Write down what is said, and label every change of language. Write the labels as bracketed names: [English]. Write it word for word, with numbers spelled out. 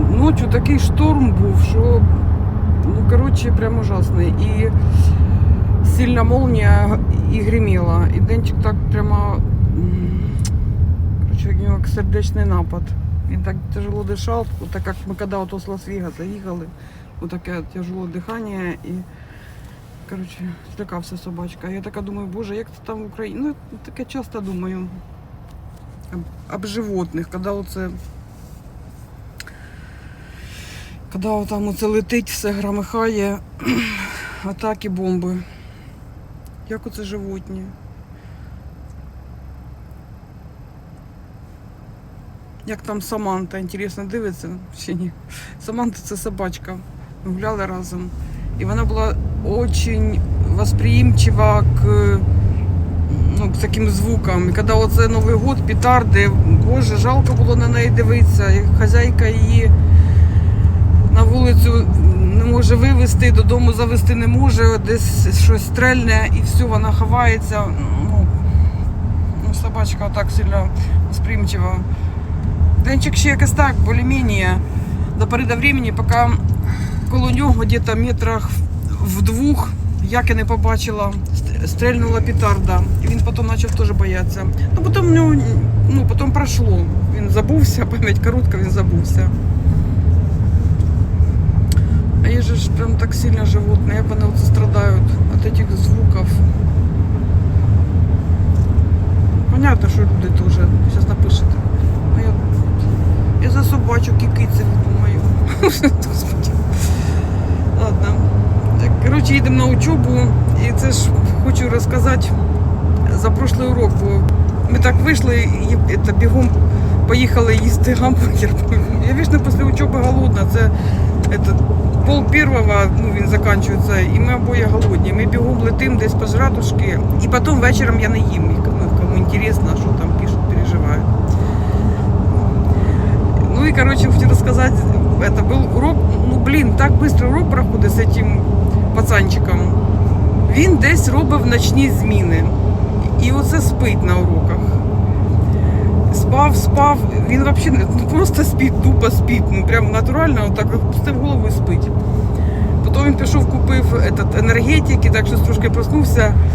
[Ukrainian] ночі такий шторм був, що, ну, коротше, прям ужасний. І сильна молнія і гриміла. І Денчик так прямо, м, коротше, у нього сердечний напад. [Russian] Він так тяжело дышал, вот так как мы когда вот с Лас-Вегаса ехали, вот такое тяжелое дыхание, и, короче, [Ukrainian] злякався собачка. Я така думаю, боже, як це там в Україні. Ну, я таке часто думаю об, об животних, когда оце, когда там оце летить, все громихає, атаки, бомби. Як оце животні? Як там Саманта, інтересно, дивиться чи ні? Саманта – це собачка. Ми гуляли разом. І вона була дуже восприимчива к, ну, к таким звукам. І коли оце Новий год, петарди, боже, жалко було на неї дивитися. І хазяйка її на вулицю не може вивезти, додому завести не може, десь щось стрельне, і все, вона ховається. Ну, ну, собачка так сильно восприимчива. Денчик ще якось так, більш-менш, до пори до времени, поки коло нього, десь метрах в двох, як я не побачила, стрельнула петарда. І він потім почав теж боятися. Ну, потім у нього, ну, потім пройшло. Він забувся, пам'ять коротка, він забувся. А є ж прям так сильно животні, як вони оце страдають від цих звуків. Понятно, що люди теж, зараз напишете. Я за собачок і киців думаю. Господи. Ладно. Коротше, їдемо на учебу. І це ж хочу розказати за прошлий урок. Бо ми так вийшли і це, бігом поїхали їсти гамбургер. Я вічно після учоби голодна. Це, це пол першого, ну, він закінчується, і ми обоє голодні. Ми бігом летим десь по жратушки. І потім вечором я не їм. Кому цікаво, що там пишуть, переживають. [Russian] Ну и, короче, хочу рассказать, это был урок, ну, блин, так быстро урок проходит с этим пацанчиком. [Ukrainian] Він десь робив ночні зміни. І оце спить на уроках. Спав, спав, він вообще, ну, просто спить, тупо спить, ну, прям натурально, он так пустив голову і спить. Потім він пішов, купив этот, енергетики, так що трошки проснувся.